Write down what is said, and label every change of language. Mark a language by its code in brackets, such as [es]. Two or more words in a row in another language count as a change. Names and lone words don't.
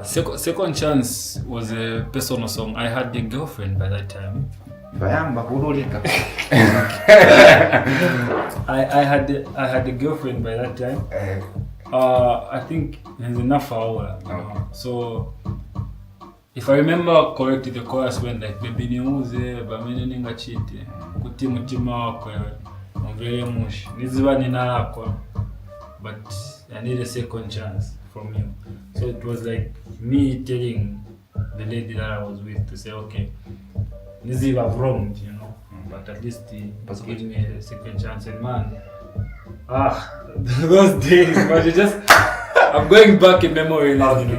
[en] Second Chance was a personal song. I had a girlfriend by that time. I had a girlfriend by that time. I think it's enough hour. So if I remember correctly, the chorus went like baby [bem] niuze bamene ningachite kuti mutima wako mvele mushi niziba ninalako, [en] but I need a second chance from you. So it was like me telling the lady that I was with to say, okay, Niziba, I've wronged, you know, but at least give me a second chance. And man, those days, but you just, I'm going back in memory now, you know.